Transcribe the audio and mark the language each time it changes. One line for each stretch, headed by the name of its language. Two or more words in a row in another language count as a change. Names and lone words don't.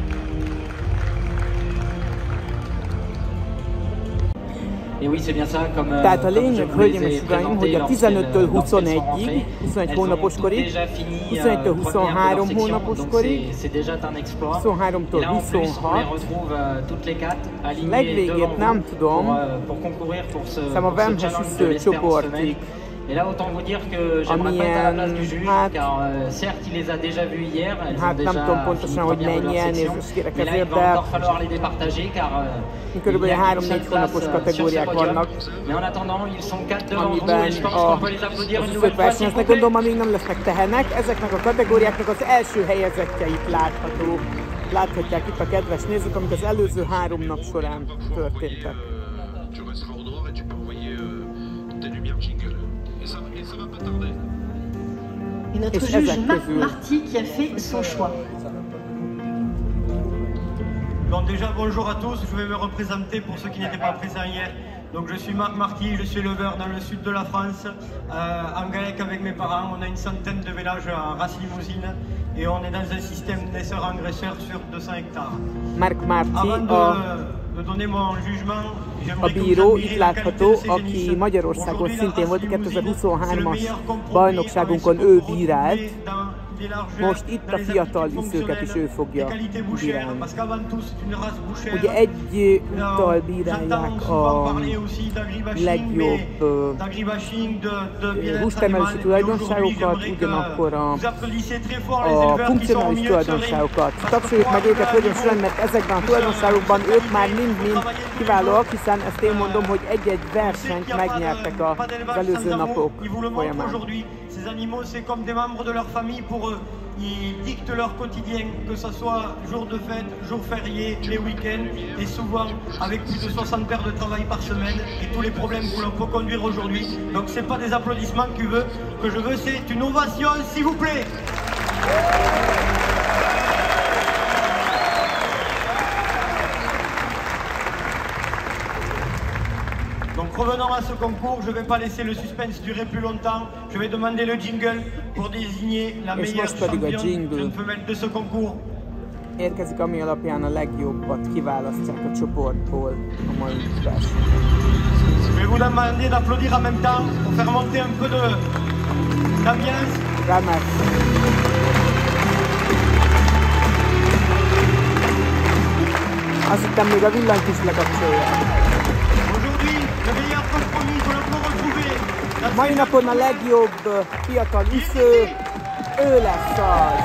Hungarian: Tehát a lényeg, hölgyeim és uraim, hogy a 15-től 21-ig, 21 hónapos korig, 21-től 23 hónapos korig, 23-tól 26, legvégét nem tudom, szóval a Vemhes üsző csoportig.
French: Et là, autant vous dire que j'aimerais pas être à la place du juge, car certes, il les a déjà vus hier, elles ont déjà fini de première de leur section, mais là, il va encore falloir les départager, car
Hungarian: körülbelül 3-4 hónapos kategóriák vannak,
French: mais en attendant, ils sont 4 devant vous, et je pense qu'on peut les applaudir une nouvelle fois.
Hungarian: Versenyeznek, gondolom, amíg nem lesznek tehenek, ezeknek a kategóriáknak az első helyezettjeit láthatják itt a kedves nézők, amik az előző 3 nap során történtek.
French: Et notre juge Marc Marty qui a fait son choix. Bon, déjà bonjour à tous, je vais me représenter pour ceux qui n'étaient pas présents hier. Donc je suis Marc Marty, je suis éleveur dans le sud de la France, en Galec avec mes parents. On a une centaine de villages en race limousine et on est dans un système naisseur-engraisseur sur 200 hectares.
Hungarian: Marc Marty, a bíró, itt látható, aki Magyarországon szintén volt 2023-as bajnokságunkon, ő bírált. Most itt a fiatal üszőket is ő fogja bírálni. Ugye egyúttal bírálják a legjobb hústermelési tulajdonságokat, ugyanakkor a funkcionális tulajdonságokat. Tapsoljuk meg őket, hölgyeim és uraim, mert ezekben a tulajdonságokban ők már mind-mind kiválóak, hiszen ezt én mondom, hogy egy-egy versenyt megnyertek az előző napok folyamán.
French: Ces animaux, c'est comme des membres de leur famille pour eux. Ils dictent leur quotidien, que ce soit jour de fête, jour férié, les week-ends, et souvent avec plus de 60 heures de travail par semaine et tous les problèmes que l'on peut conduire aujourd'hui. Donc c'est pas des applaudissements que je veux, c'est une ovation, s'il vous plaît. Donc revenons à ce concours, je ne vais pas laisser le suspense durer plus longtemps. Je vais demander le jingle pour désigner la meilleure championne jeune femelle de ce concours.
Hungarian: Érkezik, ami alapján a legjobbat kiválasztják a csoportból a mai versenyen.
French: Je vais vous demander d'applaudir en même temps pour faire monter un peu d'ambiance.
Hungarian: Remek. Azt hittem, még a villanyt is lekapcsolják. Mai napon a legjobb fiatal üsző, ő lesz az.